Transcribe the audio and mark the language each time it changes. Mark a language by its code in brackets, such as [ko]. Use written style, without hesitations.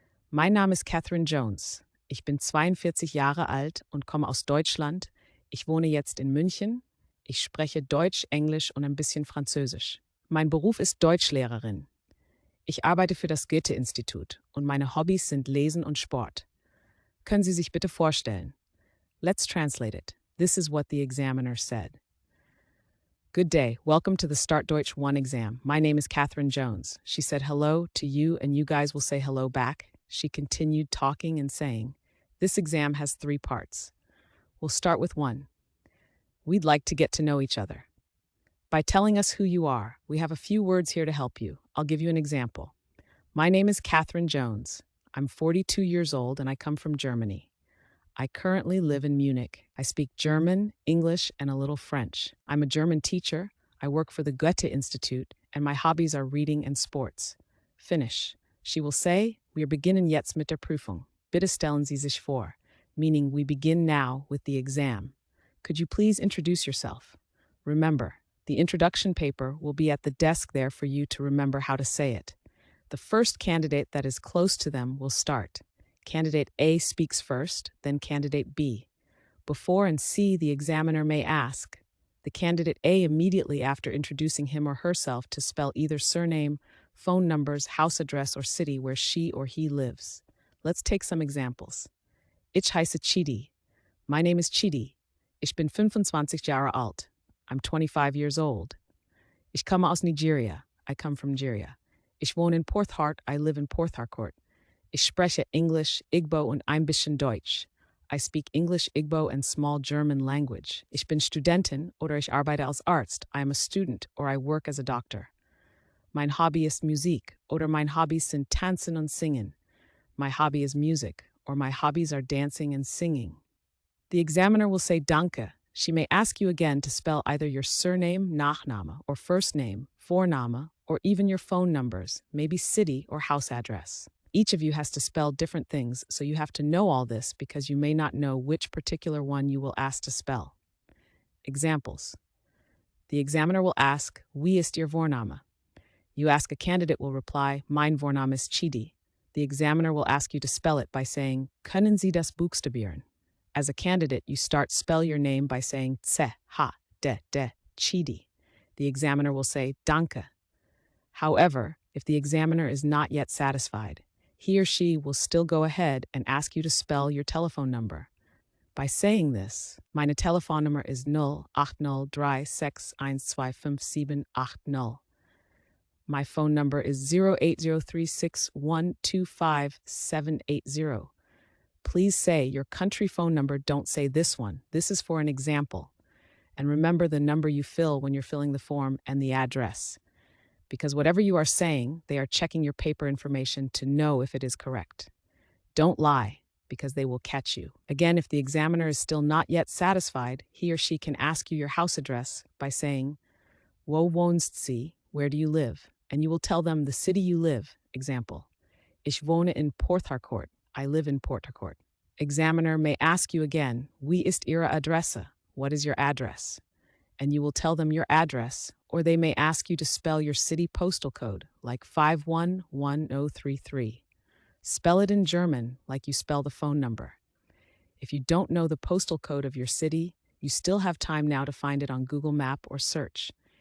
[de] Mein Name ist Catherine Jones. Ich bin 42 Jahre alt und komme aus Deutschland. Ich wohne jetzt in München. Ich spreche Deutsch, Englisch und ein bisschen Französisch. Mein Beruf ist Deutschlehrerin. Ich arbeite für das Goethe-Institut und meine Hobbys sind Lesen und Sport. Können Sie sich bitte vorstellen? [en] Let's translate it. This is what the examiner said. Good day. Welcome to the Start Deutsch 1 exam. My name is Catherine Jones. She said hello to you and you guys will say hello back. She continued talking and saying, this exam has 3 parts. We'll start with 1. We'd like to get to know each other. By telling us who you are, we have a few words here to help you. I'll give you an example. My name is Catherine Jones. I'm 42 years old and I come from Germany. I currently live in Munich. I speak German, English, and a little French. I'm a German teacher. I work for the Goethe Institute, and my hobbies are reading and sports. Finish. She will say, [de] wir beginnen jetzt mit der Prüfung. Bitte stellen Sie sich vor, [en] meaning we begin now with the exam. Could you please introduce yourself? Remember, the introduction paper will be at the desk there for you to remember how to say it. The first candidate that is close to them will start. Candidate A speaks first, then candidate B. Before and C, the examiner may ask the candidate A immediately after introducing him or herself to spell either surname, phone numbers, house address, or city where she or he lives. Let's take some examples. [de] Ich heiße Chidi. [en] My name is Chidi. [de] Ich bin 25 Jahre alt. [en] I'm 25 years old. [de] Ich komme aus Nigeria. [en] I come from Nigeria. [de] Ich wohne in Porthart. [en] I live in Port Harcourt. [de] Ich spreche Englisch, Igbo und ein bisschen Deutsch. [en] I speak English, Igbo, and small German language. [de] Ich bin Studentin oder ich arbeite als Arzt. [en] I am a student or I work as a doctor. [de] Mein Hobby ist Musik oder mein Hobbys sind Tanzen und Singen. [en] My hobby is music or my hobbies are dancing and singing. The examiner will say Danke. She may ask you again to spell either your surname, Nachname, or first name, Vorname, or even your phone numbers, maybe city or house address. Each of you has to spell different things, so you have to know all this because you may not know which particular one you will ask to spell. Examples. The examiner will ask, [de] Wie ist Ihr Vorname? [en] You ask, a candidate will reply, [de] Mein Vorname ist Chidi. [en] The examiner will ask you to spell it by saying, [de] Können Sie das buchstabieren? [en] As a candidate, you spell your name by saying Tse, Ha, De, Chidi. The examiner will say, Danke. However, if the examiner is not yet satisfied, he or she will still go ahead and ask you to spell your telephone number. By saying this, [de] meine Telefonnummer ist 08036125780. [en] My phone number is 08036125780. Please say your country phone number, don't say this one. This is for an example. And remember the number you fill when you're filling the form and the address. Because whatever you are saying, they are checking your paper information to know if it is correct. Don't lie, because they will catch you. Again, if the examiner is still not yet satisfied, he or she can ask you your house address by saying, [de] Wo wohnst Sie? [en] Where do you live? And you will tell them the city you live. Example, [de] Ich wohne in Port Harcourt. [en] I live in Port Harcourt. Examiner may ask you again, [de] Wie ist Ihre Adresse? [en] What is your address? And you will tell them your address, or they may ask you to spell your city postal code, like 511033. Spell it in German, like you spell the phone number. If you don't know the postal code of your city, you still have time now to find it on Google Map or search.